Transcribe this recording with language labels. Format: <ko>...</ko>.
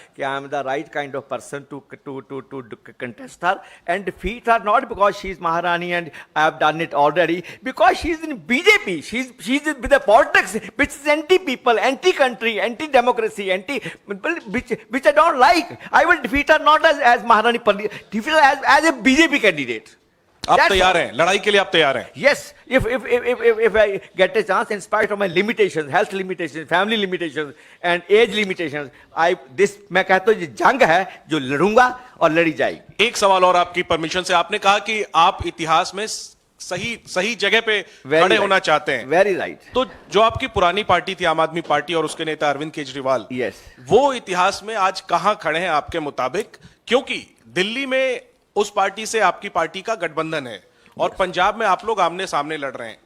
<en>कि I am the right kind of person to contest her and defeat her not because she is Maharani and I have done it already because she is in BJP she is with the politics which is anti people anti country anti democracy anti which I don't like I will defeat her not as Maharani Preneet defeat as a BJP candidate</en> <hi>आप तैयार हैं लड़ाई के लिए? आप तैयार हैं?</hi> <en>Yes, if I get a chance, in spite of my limitations, health limitations, family limitations, and age limitations,</en> <hi>मैं कहता हूँ ये जंग है जो लड़ूंगा और लड़ी जाएगी। एक सवाल और आपकी परमिशन से, आपने कहा कि आप इतिहास में सही जगह पे खड़े होना चाहते हैं।</hi> <en>Very right.</en> <hi>तो जो आपकी पुरानी पार्टी थी आम आदमी पार्टी और उसके नेता अरविंद केजरीवाल,</hi> <en>Yes.</en> <hi>वो इतिहास में आज कहां खड़े हैं आपके मुताबिक? क्योंकि दिल्ली में उस पार्टी से आपकी पार्टी का गठबंधन है और पंजाब में आप लोग आमने सामने लड़ रहे हैं।</hi>